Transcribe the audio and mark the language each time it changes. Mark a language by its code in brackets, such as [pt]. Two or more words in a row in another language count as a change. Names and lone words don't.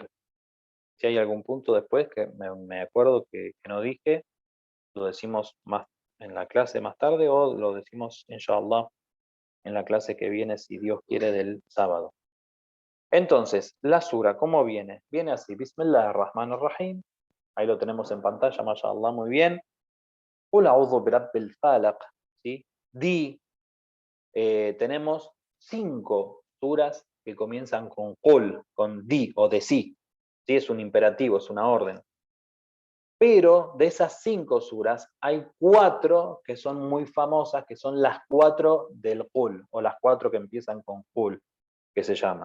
[es] Si hay algún punto después que me acuerdo que no dije, lo decimos más en la clase más tarde o lo decimos, inshallah, en la clase que viene, si Dios quiere, del sábado. Entonces, la sura, ¿cómo viene? Viene así: [ar] بسم الله الرحمن الرحيم. [es] Ahí lo tenemos en pantalla, mashallah, muy bien. [ar] قل أعوذ برب الفلق, [es] ¿sí? Tenemos 5 suras que comienzan con qul, con di o de sí. ¿Sí? Es un imperativo, es una orden. Pero de esas 5 suras hay 4 que son muy famosas, que son las 4 del qul, o las 4 que empiezan con qul, que se llama.